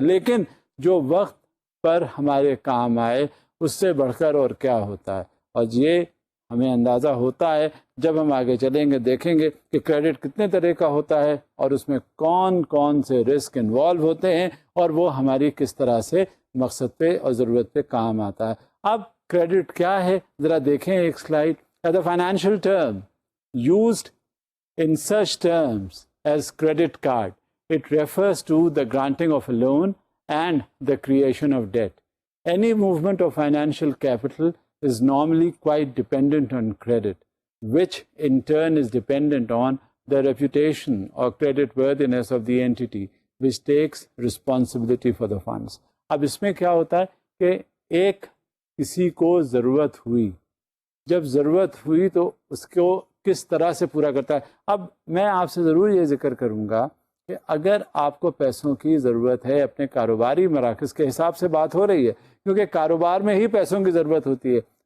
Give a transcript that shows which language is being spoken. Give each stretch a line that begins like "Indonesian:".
Urdu: لیکن جو وقت پر ہمارے کام آئے اس سے بڑھ کر اور کیا ہوتا ہے، اور یہ ہمیں اندازہ ہوتا ہے جب ہم آگے چلیں گے، دیکھیں گے کہ کریڈٹ کتنے طرح کا ہوتا ہے اور اس میں کون کون سے رسک انوالو ہوتے ہیں اور وہ ہماری کس طرح سے مقصد پہ اور ضرورت پہ کام آتا ہے. اب کریڈٹ کیا ہے ذرا دیکھیں ایک slide.
English: The financial term used in such terms as credit card. It refers to the granting of a loan and the creation of debt. Any movement of financial capital is normally quite dependent on credit, which in turn is dependent on the reputation or credit worthiness of the entity which takes responsibility for the funds.
Urdu: اب اس میں کیا ہوتا ہے کہ ایک کسی کو ضرورت ہوئی، جب ضرورت ہوئی تو اس کو کس طرح سے پورا کرتا ہے. اب میں آپ سے ضرور یہ ذکر کروں گا کہ اگر آپ کو پیسوں کی ضرورت ہے، اپنے کاروباری مراکز کے حساب سے بات ہو رہی ہے کیونکہ کاروبار میں ہی پیسوں کی ضرورت ہوتی ہے،